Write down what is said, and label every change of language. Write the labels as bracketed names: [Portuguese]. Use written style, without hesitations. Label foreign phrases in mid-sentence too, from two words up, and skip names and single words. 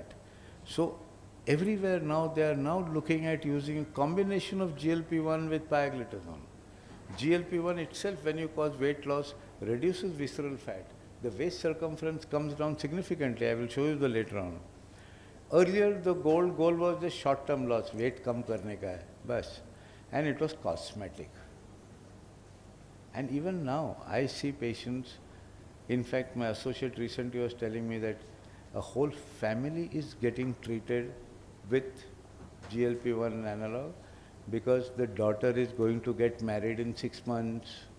[English] So everywhere now they are now looking at using a combination of GLP-1 with pioglitazone. GLP-1 itself, when you cause weight loss, reduces visceral fat. The waist circumference comes down significantly. I will show you the later on. Earlier the goal was the short-term loss, [Hindi] वेट कम करने का है, बस. [English] And it was cosmetic. And even now, I see patients, in fact my associate recently was telling me that a whole family is getting treated with GLP-1 analog because the daughter is going to get married in 6 months.